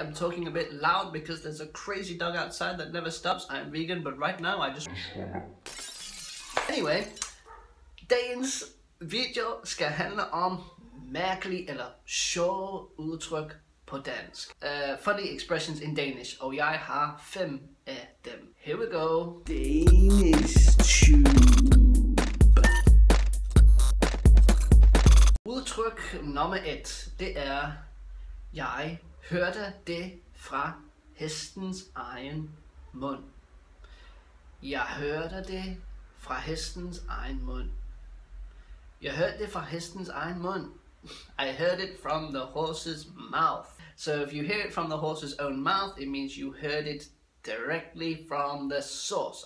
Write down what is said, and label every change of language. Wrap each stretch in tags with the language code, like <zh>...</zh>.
<en>I'm talking a bit loud because there's a crazy dog outside that never stops. I'm vegan, but right now I just...</en> <da>Anyway, dagens video skal handle om mærkelige eller sjove udtryk på dansk.</da> <en>Funny expressions in Danish,</en> <da>og jeg har 5 af dem.</da> <en>Here we go. Danish tube.</en> <da>Udtryk nummer 1, det er: jeg hørte det fra hestens egen mund. Jeg hørte det fra hestens egen mund. Jeg hørte det fra hestens egen mund.</da> <en>I heard it from the horse's mouth. So if you hear it from the horse's own mouth, it means you heard it directly from the source.</en>